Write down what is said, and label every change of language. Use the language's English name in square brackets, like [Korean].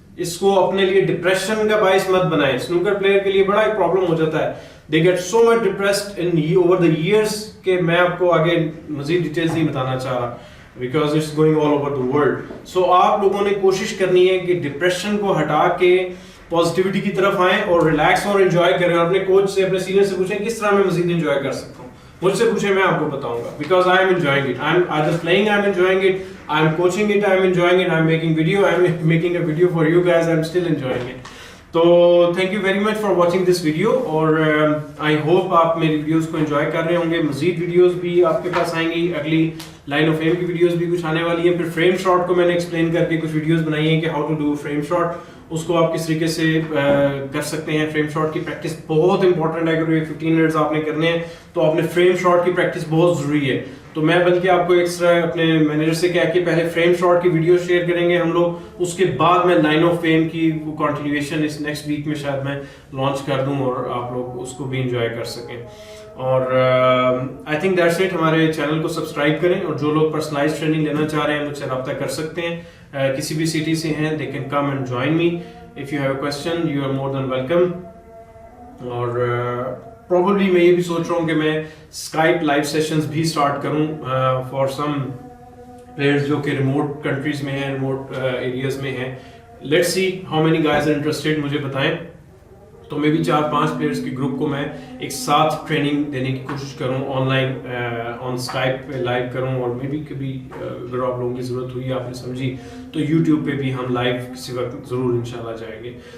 [Urdu] اس کو اپنے لیے ڈپریشن کا باعث مت بنائیں. سنوکر پلیئر کے لیے بڑا ایک پرابلم ہو جاتا ہے, they get so much depressed in over the years کہ میں آپ کو آگے مزید ڈیٹیلز نہیں بتانا چاہ رہا, because it's going all over the world. سو آپ لوگوں نے کوشش کرنی ہے کہ ڈپریشن کو ہٹا کے پازیٹیوٹی کی طرف آئیں اور ریلیکس اور انجوائے کریں. اور اپنے کوچ سے, اپنے سینئر سے پوچھیں کس طرح میں مزید انجوائے کر سکتا ہوں. مجھ سے پوچھیں, میں آپ کو بتاؤں گا, because I am enjoying it. [English] I am either playing, I am enjoying it, I am coaching it, I am enjoying it, I am making video, I am making a video for you guys, I am still enjoying it. [Urdu] تو thank you very much for watching this video, اور I hope آپ میری videos کو enjoy کر رہے ہوں گے. مزید ویڈیوز بھی آپ کے پاس آئیں گی, اگلی لائن آف ایم کی ویڈیوز بھی کچھ آنے والی ہیں. پھر فریم شاٹ کو میں نے ایکسپلین کر کے کچھ ویڈیوز بنائی ہیں کہ how to do frame shot, اس کو آپ کس طریقے سے کر سکتے ہیں. فریم شاٹ کی پریکٹس بہت امپورٹنٹ ہے. اگر یہ 15 منٹس آپ نے کرنے ہیں تو آپ نے فریم شاٹ کی پریکٹس بہت ضروری ہے. تو میں بلکہ آپ کو ایکسٹرا اپنے مینیجر سے کہا کہ پہلے فریم شاٹ کی ویڈیو شیئر کریں گے ہم لوگ, اس کے بعد میں لائن آف فیم کی وہ کنٹینیویشن اس نیکسٹ ویک میں شاید میں لانچ کر دوں اور آپ لوگ اس کو بھی انجوائے کر سکیں. اور آئی تھنک دیٹس اٹ. ہمارے چینل کو سبسکرائب کریں, اور جو لوگ پرسنلائز ٹریننگ لینا چاہ رہے ہیں مجھ سے رابطہ کر سکتے ہیں, کسی بھی سٹی سے ہیں, they can come and join me. [English] If you have a question you are more than welcome. [Urdu] اور پروبیبلی میں یہ بھی سوچ رہا ہوں کہ میں اسکائپ لائیو سیشنز بھی اسٹارٹ کروں فار سم پلیئرز جو کہ ریموٹ کنٹریز میں ہیں, ریموٹ ایریاز میں ہیں. Let's see how many guys are interested, مجھے بتائیں. تو میں بھی 4-5 پلیئرز کے گروپ کو میں ایک ساتھ ٹریننگ دینے کی کوشش کروں, آن لائن آن اسکائپ پہ لائیو کروں, اور میں بھی کبھی اگر آپ لوگوں کی ضرورت ہوئی, آپ نے سمجھی, تو یوٹیوب پہ بھی ہم لائیو کسی وقت ضرور انشاءاللہ جائیں گے.